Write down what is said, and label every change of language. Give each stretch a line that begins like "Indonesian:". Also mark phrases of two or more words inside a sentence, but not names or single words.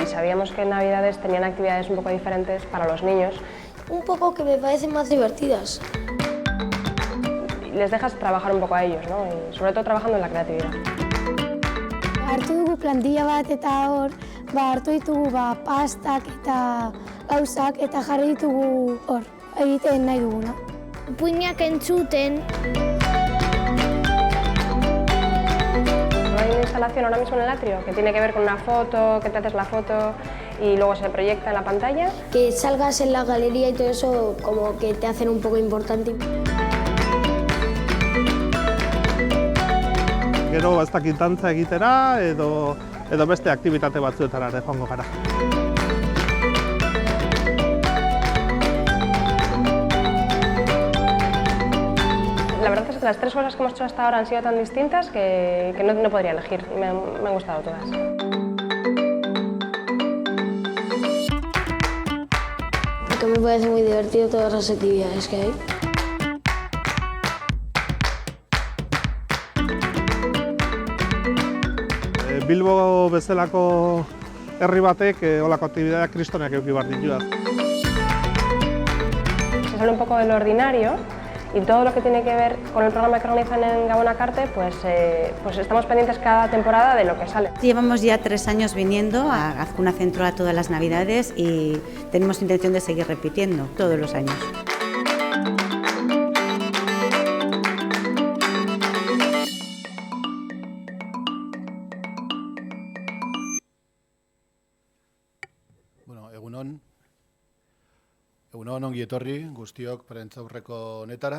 Spanish: veíamos que en Navidades tenían actividades un poco diferentes para los niños. Un poco que me parecen más divertidas. Les dejas trabajar un poco a ellos, ¿no? Y sobre todo trabajando en la creatividad.
Basque: Hartu dugu plantilla bat eta hor, hartu ditugu pastak eta gauzak eta jarri ditugu hor, egiten nahi duguna. Puinak entzuten.
Spanish: No hay una instalación ahora mismo en el atrio que tiene que ver con una foto, que te haces la foto y luego se proyecta en la pantalla. Que salgas en la galería y todo eso como que te hacen un poco importante.
Basque: Gero ez dakit dantza egitera edo beste aktibitate batzuetara ere joango gara.
Spanish: La verdad es que las 3 cosas que hemos hecho hasta ahora han sido tan distintas que no podría elegir y me han gustado todas. Que me parece muy divertido todas las actividades que hay.
Basque: Bilbo bezalako herri batek holako aktibidadeak kristonak eduki behar ditu.
Spanish: Se sale un poco del ordinario y todo lo que tiene que ver con el programa que organizan en Gabonakarte, pues estamos pendientes cada temporada de lo que sale. Llevamos ya 3 años viniendo a Azkuna Centro a todas las Navidades y tenemos intención de seguir repitiendo todos los años.
Basque: Egunon ongi etorri guztiok prentsaurreko honetara.